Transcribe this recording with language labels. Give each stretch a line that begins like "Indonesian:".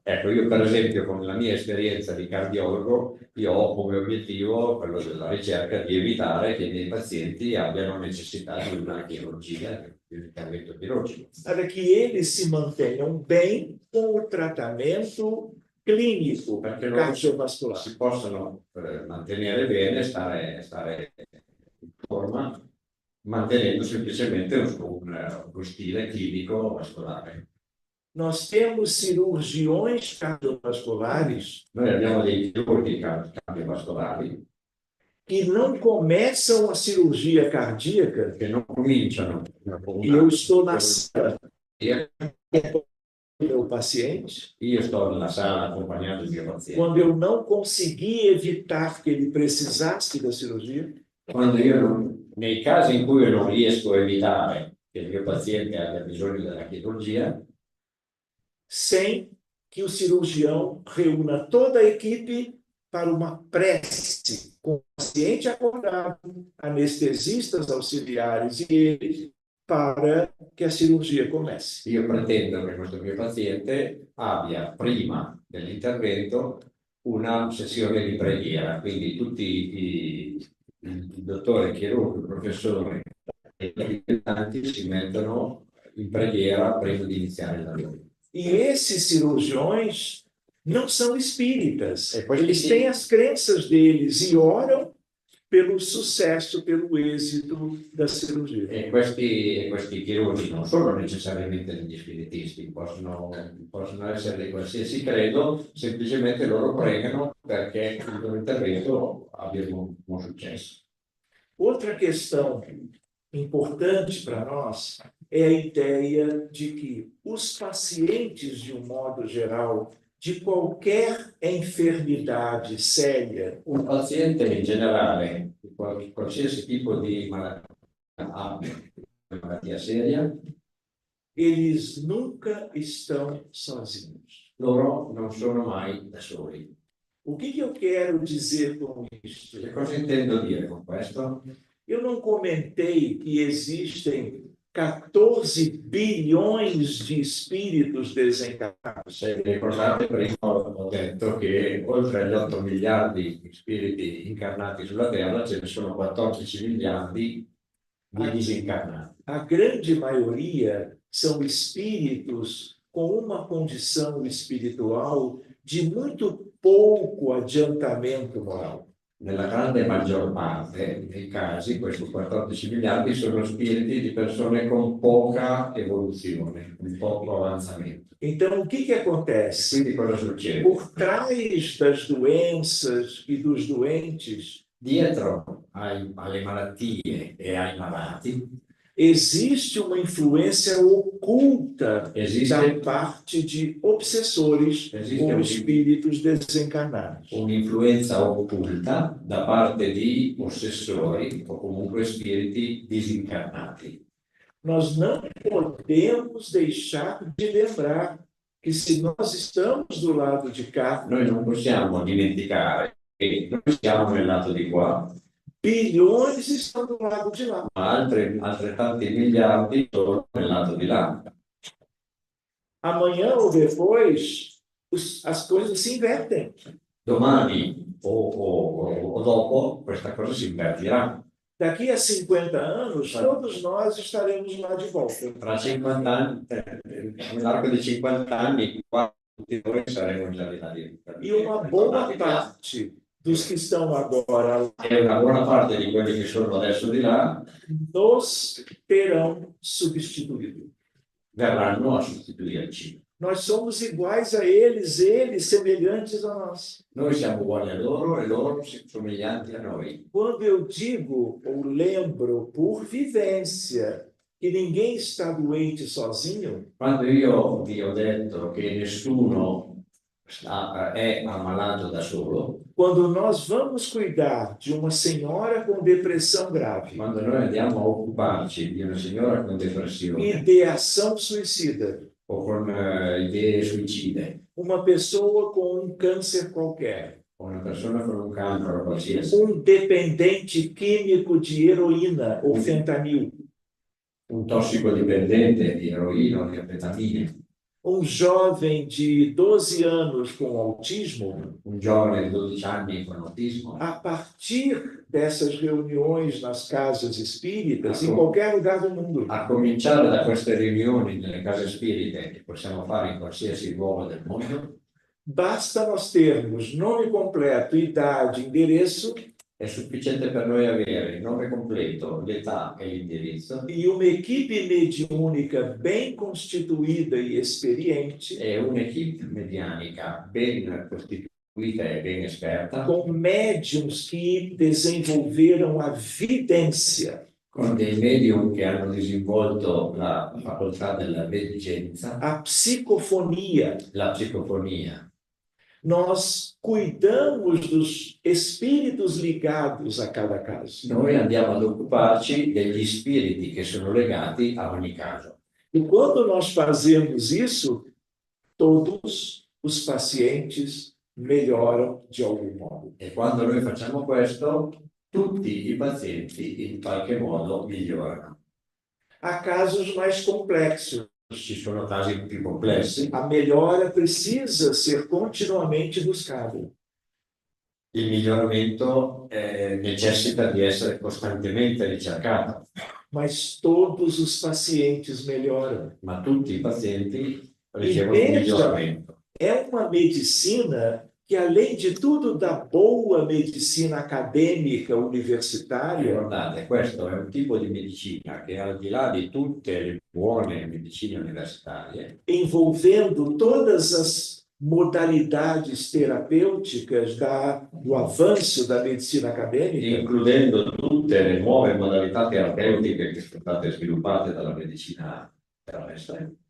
Italian: Ecco, io per esempio con la mia esperienza di cardiologo, io ho come obiettivo quello della ricerca di evitare che i miei pazienti abbiano necessità di una chirurgia, di un intervento chirurgico.
Portuguese: Para que eles se mantenham bem com o tratamento clínico
Italian: Perché loro
Portuguese: cardiovascular.
Italian: si possono mantenere bene, stare in forma, mantenendo semplicemente uno stile clinico vascolare.
Portuguese: Nós temos cirurgiões cardiovasculares
Italian: Noi abbiamo dei chirurghi cardiovascolari
Portuguese: que não começam a cirurgia cardíaca.
Italian: che non cominciano con
Portuguese: E eu
Italian: una
Portuguese: estou na sala
Italian: chirurgia.
Portuguese: do meu paciente,
Italian: Io sto nella sala accompagnando il mio paziente.
Portuguese: quando eu não consegui evitar que ele precisasse da cirurgia,
Italian: Quando nei casi in cui io non riesco a evitare che il mio paziente abbia bisogno della chirurgia,
Portuguese: sem que o cirurgião reúna toda a equipe para uma prece, com o paciente acordado, anestesistas auxiliares e eles, para que a cirurgia comece.
Italian: io pretendo che questo mio paziente abbia prima dell'intervento una sessione di preghiera, quindi tutti il dottore, il chirurgo, il professore e gli aiutanti si mettono in preghiera prima di iniziare il lavoro.
Portuguese: E esses cirurgiões não são espíritas. É, pois Eles sim. têm as crenças deles e oram pelo sucesso, pelo êxito da cirurgia.
Italian: E questi chirurghi non sono necessariamente degli spiritisti, possono essere di qualsiasi credo, semplicemente loro pregano perché il loro intervento abbia un buon successo.
Portuguese: Outra questão importante para nós é a ideia de que os pacientes, de um modo geral, de qualquer enfermidade séria,
Italian: Un paziente in generale, qualsiasi tipo di malattia seria,
Portuguese: eles nunca estão sozinhos.
Italian: loro non sono mai da soli.
Portuguese: O que eu quero dizer com isso?
Italian: Che cosa intendo dire con questo?
Portuguese: Eu não comentei que existem 14 bilhões de espíritos desencarnados.
Italian: Se vi ricordate, prima ho detto che oltre agli 8 miliardi di spiriti incarnati sulla Terra ce ne sono 14 miliardi di disincarnati.
Portuguese: A grande maioria são espíritos com uma condição espiritual de muito pouco adiantamento moral.
Italian: Nella grande maggior parte dei casi, questi 14 miliardi sono spiriti di persone con poca evoluzione, con poco avanzamento.
Portuguese: Então, o que acontece?
Italian: Quindi cosa succede?
Portuguese: Por trás das doenças e dos doentes,
Italian: Dietro alle malattie e ai malati
Portuguese: existe uma influência oculta
Italian: esiste
Portuguese: da parte de obsessores ou espíritos desencarnados.
Italian: un'influenza occulta da parte di ossessori o comunque spiriti disincarnati.
Portuguese: Nós não podemos deixar de lembrar que se nós estamos do lado de cá,
Italian: Noi non possiamo dimenticare che noi siamo nel lato di qua,
Portuguese: bilhões estão do lado de lá.
Italian: ma altrettanti miliardi sono nel lato di là.
Portuguese: Amanhã ou depois, as coisas se invertem.
Italian: Domani o dopo questa cosa si invertirà.
Portuguese: Daqui a 50 anos, todos nós estaremos lá de volta.
Italian: Tra 50 anni, nell'arco di 50 anni, qua tutti noi saremo già di là.
Portuguese: E uma boa parte dos que estão agora lá
Italian: E una buona parte di quelli che sono adesso di là
Portuguese: nos terão substituído.
Italian: verranno a sostituirci.
Portuguese: Nós somos iguais a eles semelhantes a nós.
Italian: Noi siamo uguali a loro e loro somiglianti a noi.
Portuguese: Quando eu digo ou lembro por vivência que ninguém está doente sozinho,
Italian: Quando io vi ho detto che nessuno è ammalato da solo,
Portuguese: quando nós vamos cuidar de uma senhora com depressão grave,
Italian: quando noi andiamo a occuparci di una signora con depressione
Portuguese: ideação suicida,
Italian: o con idee suicide,
Portuguese: uma pessoa com um câncer qualquer,
Italian: o una persona con un cancro qualsiasi,
Portuguese: dependente químico de heroína ou fentanil,
Italian: un tossicodipendente di eroina o di anfetamine,
Portuguese: jovem de 12 anos com autismo,
Italian: un giovane di 12 anni con autismo,
Portuguese: a partir dessas reuniões nas casas espíritas, em qualquer lugar do mundo,
Italian: a cominciare da queste riunioni nelle case spirite che possiamo fare in qualsiasi luogo del mondo,
Portuguese: basta nós termos nome completo, idade, endereço
Italian: è sufficiente per noi avere il nome completo, l'età e l'indirizzo
Portuguese: e uma equipe mediúnica bem constituída e experiente,
Italian: e un'equipe medianica ben costituita e ben esperta,
Portuguese: com médiums que desenvolveram a vidência,
Italian: con dei medium che hanno disinvolto la facoltà della veggenza,
Portuguese: a psicofonia.
Italian: la psicofonia.
Portuguese: Nós cuidamos dos espíritos ligados a cada caso.
Italian: Noi andiamo ad occuparci degli spiriti che sono legati a ogni caso.
Portuguese: E quando nós fazemos isso, todos os pacientes melhoram de algum modo.
Italian: E quando noi facciamo questo, tutti i pazienti in qualche modo migliorano.
Portuguese: Há casos mais complexos.
Italian: Ci sono casi più complessi.
Portuguese: A melhora precisa ser continuamente buscada.
Italian: Il miglioramento necessita di essere costantemente ricercato,
Portuguese: Mas todos os pacientes melhoram.
Italian: ma tutti i pazienti ricevono un miglioramento.
Portuguese: É uma medicina que, além de tudo, da boa medicina acadêmica universitária,
Italian: Guardate, questo è un tipo di medicina che al di là di tutte le buone medicine universitarie,
Portuguese: envolvendo todas as modalidades terapêuticas do avanço da medicina acadêmica,
Italian: includendo tutte le nuove modalità terapeutiche che sono state sviluppate dalla medicina terrestre,